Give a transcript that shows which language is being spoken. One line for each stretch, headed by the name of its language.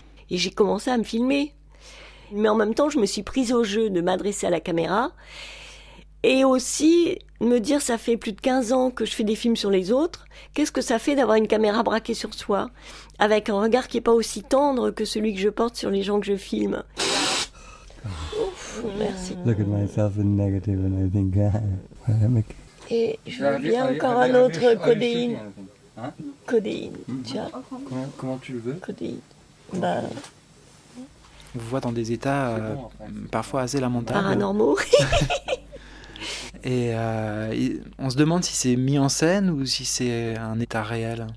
French: Et j'ai commencé à me filmer. Mais en même temps, je me suis prise au jeu de m'adresser à la caméra. Et aussi me dire, ça fait plus de 15 ans que je fais des films sur les autres. Qu'est-ce que ça fait d'avoir une caméra braquée sur soi, avec un regard qui n'est pas aussi tendre que celui que je porte sur les gens que je filme. Ouf, merci.
English: Look at myself in negative and I think,
French: Et je veux bien encore un autre codéine. Codéine, tiens. Comment tu le veux? Codéine. On vous voit dans des états parfois assez lamentables. Paranormaux. Et on se demande si c'est mis en scène ou si c'est un état réel.